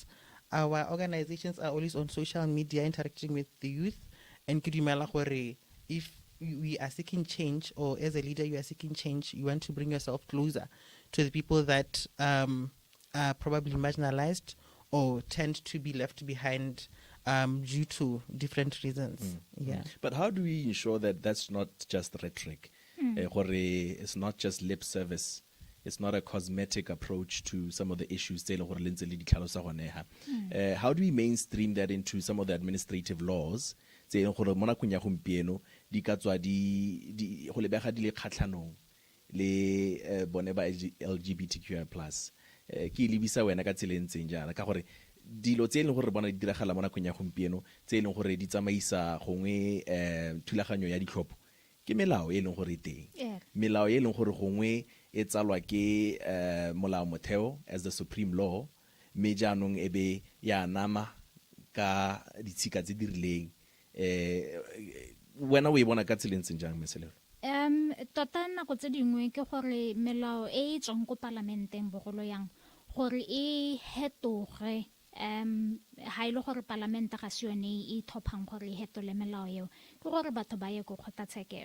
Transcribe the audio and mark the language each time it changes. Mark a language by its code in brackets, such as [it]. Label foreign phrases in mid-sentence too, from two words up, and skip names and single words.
[en] Our organizations are always on social media interacting with the youth, and if we are seeking change, or as a leader you are seeking change, you want to bring yourself closer to the people that are probably marginalized or tend to be left behind due to different reasons. Yeah. But how do we ensure that that's not just rhetoric? It's not just lip service. It's not a cosmetic approach to some of the issues. How do we mainstream that into some of the administrative laws? [tn] Di ka tswa di go lebega di le kgatlhanong le bone ba LGBTQI+. Ke lebisa wena ka tsela ntseng jana ka gore dilo tse e leng gore bona di diragala mo nakong ya gompieno tse e leng gore di tsamaisa gongwe thulaganyo ya ditlhopho ke melao e leng gore teng. Melao e leng gore gongwe e tsalwa ke molao motheo [en] as the supreme law, [tn] mme jaanong ebe ya nama ka ditshika tse di rileng. Wena o e bona ka tseleng tseng jang meselelo? Tota nako tse dingwe ke gore melao e tswang ko parlamenteng bogolo yang gore e hetoge ha ile gore parlamente ga se yone e thophang gore e hetole melao eo, ke gore batho ba ye go kgotlatshekelo.